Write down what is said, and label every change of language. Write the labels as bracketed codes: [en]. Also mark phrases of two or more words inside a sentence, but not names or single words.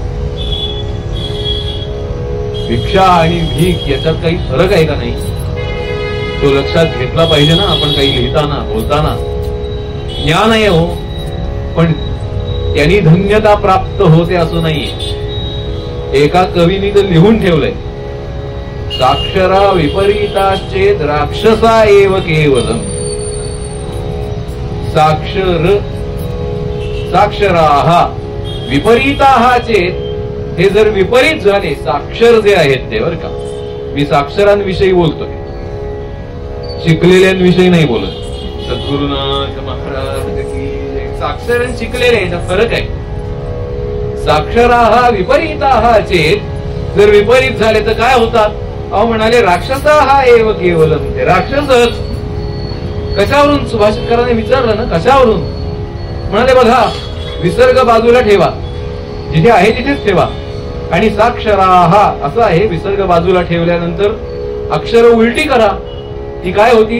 [mr] भिक्षा आणि भीक याच्यात काही फरक आहे का नाही? तो लक्षात घेतला पाहिजे ना आपण काही लिहिताना बोलताना. ज्ञान आहे हो, पण त्यांनी धन्यता प्राप्त होते असं नाहीये. एका कवीने तर लिहून ठेवलंय, [sa] साक्षरा विपरीताश्चेत राक्षसा एव केवलम. साक्षराः विपरीताः चेत, [mr] हे जर विपरीत झाले, साक्षर जे आहेत ते, बरं का, मी साक्षरांविषयी बोलतोय, शिकलेल्यांविषयी नाही बोलत. सद्गुरुनाथ महाराज की साक्षर शिकलेले याचा फरक आहे. [sa] साक्षराः विपरीताः चेत, [mr] जर विपरीत झाले तर काय होतात? अहो म्हणाले [sa] राक्षसाः एव केवलम. [mr] ते राक्षसच. कशावरून? सुभाषितकरांनी विचारलं ना, कशावरून? म्हणाले बघा, विसर्ग बाजूला ठेवा, जिथे आहे तिथेच ठेवा, आणि साक्षराः असं आहे, विसर्ग बाजूला ठेवल्यानंतर अक्षर उलटी करा, ती काय होती?